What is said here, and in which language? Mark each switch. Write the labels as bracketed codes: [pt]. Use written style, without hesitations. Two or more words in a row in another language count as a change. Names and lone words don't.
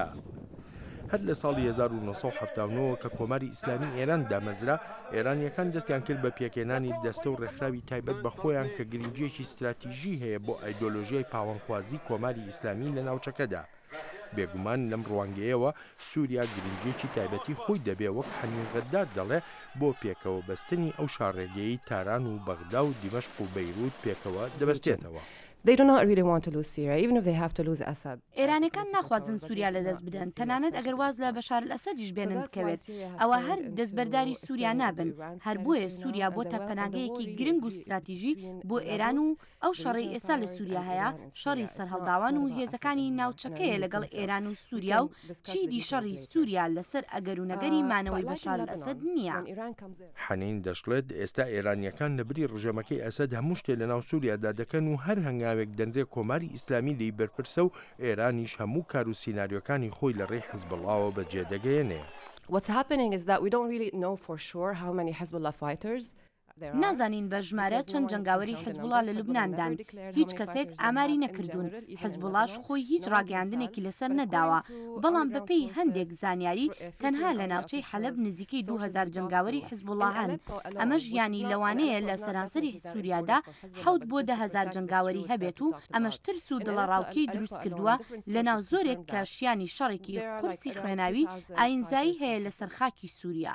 [ckb] هەر لە ساڵی 1970 کە کۆماری ئیسلامی ئێران دامەزرا ئێرانیەکان دەستیان کرد بە پێکێنانی دەستە و ڕێکخراوی تایبەت بە خۆیان کە گرنگیەکی استراتیژی هەیە بۆ ئایدۆلۆژیای پاوەندخوازی کۆماری ئیسلامی لە ناوچەکەدا. بێگومان لەم ڕوانگەیەوە سووریا گرنگیەکی تایبەتی خۆی دەبێ وەک حنین غەدار دەڵێ بۆ پێکەوە بەستنی ئەو شاڕێگەیەی تاران و بەغدا و دیمەشق و بەیروت پێکەوە دەبەستێتەوە. [en] They do not really want to lose Syria, even if they have to lose Assad. [ckb] ئێرانەکان ناخوازن سووریا لە دەست بدەن تەنانەت ئەگەر واز لە بەشار الئەسەدیش بێنن بکەوێت ئەوە هەر دەستبەرداری سووریا نابن. هەر بۆیە سووریا بۆتە پەناگەیەکی گرنگ و استراتیژی بۆ ئێران و ئەو شەڕی ئێستا لە سووریا هەیە شەڕی سەرهەڵداوان و هێزەکانی ناوچەکەیە لەگەڵ ئێران و سووریا و چیدی شەڕی سووریا لەسەر ئەگەر و نەگەری مانەوەی بەشار الئەسەد نییە. حنین دەشڵێت ئێستا ئێرانیەکان لەبری ڕژێمەکەی ئەسەد هەموو شتێ لە ناو سووریادا دەکەن و هەر هەنگاوێک دەنرێ کۆماری ئیسلامی لی بەرپرسە و ئێرانیش هەموو کار و سیناریۆکانی خۆی لە ڕێی حزبڵڵاوە بەجێدەگەیەنێ. [en] What's happening is that we don't really know for sure how many Hezbollah fighters [ckb] نازانین بە ژمارە چەند جەنگاوەری حزبوڵڵا لە لوبناندان هیچ کەسێک ئاماری نەکردوون. حزبوڵڵاش خۆی هیچ ڕاگەاندنێکی لەسەر نەداوە بەڵام بەپێی هەندێک زانیاری تەنها لە ناوچەی حەلەب نزیکەی 2000 جەنگاوەری حزبوڵڵا هەن. ئەمەش یانی لەوانەیە لە سەرانسەری سووریادا 7 بۆ 10,000 جەنگاوەری هەبێت و ئەمەش ترس و دڵەڕاوکەی دروست کردووە لە ناو زۆرێک کە شیانی شەڕێکی قورسی خوێناوی ئاینزایی هەیە لەسەر خاکی سووریا.